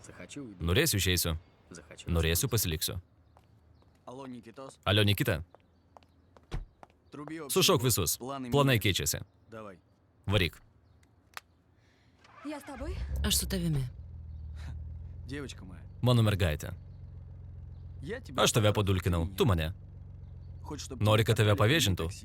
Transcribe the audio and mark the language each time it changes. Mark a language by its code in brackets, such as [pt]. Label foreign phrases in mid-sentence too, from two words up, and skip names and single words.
[ru] Захочу, уйду. [lt] Norėsiu išeisiu, [ru] Захочу. [lt] norėsiu pasiliksiu. [ru] Алло, Никитос. [lt] Alio Nikita, [ru] Труби общий [lt] sušauk [ru] бой. [lt] visus. [ru] Планы [lt] Planai [ru] меняются. [lt] keičiasi. [ru] Давай. [lt] Varyk. [ru] Я с тобой? [lt] Aš su tavimi. [ru] Девочка моя. [lt] Mano mergaitė. [ru] Я тебя... [lt] Aš tave padulkinau, tu mane. [ru] Хочешь, чтоб [lt] Nori, [ru] тебя [lt] kad tave [ru] катали [lt] pavėžintų? [ru] таксисты?